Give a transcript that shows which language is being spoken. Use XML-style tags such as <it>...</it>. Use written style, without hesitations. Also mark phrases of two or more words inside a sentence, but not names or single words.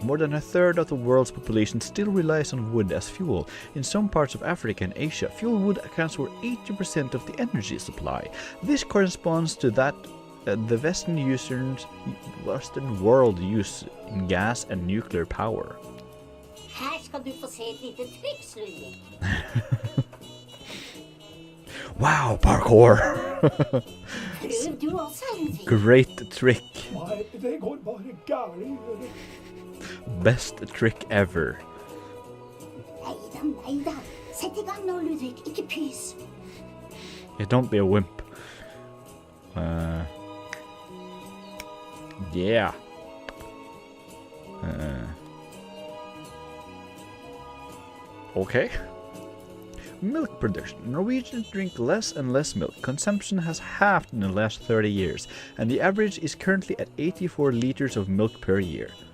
<en>More than a third of the world's population still relies on wood as fuel. In some parts of Africa and Asia, fuel wood accounts for 80% of the energy supply. This corresponds to that the Western world use in gas and nuclear power.</en> <no>Her skal du få se et lite triks, Ludvik.</no> <en>Wow, parkour!</en> <no>Prøv du også, Ludvik.</no> <en>Great trick.</en> <no>Nei, det går bare gærlig.</no> <en>Best trick ever.</en> <no>Neida. Sett i gang nå, Ludvik. Ikke pys.</no> <en>Yeah, don't be a wimp. Yeah. Okay. Milk production. Norwegians drink less and less milk. Consumption has halved in the last 30 years, and the average is currently at 84 liters of milk per year.</en>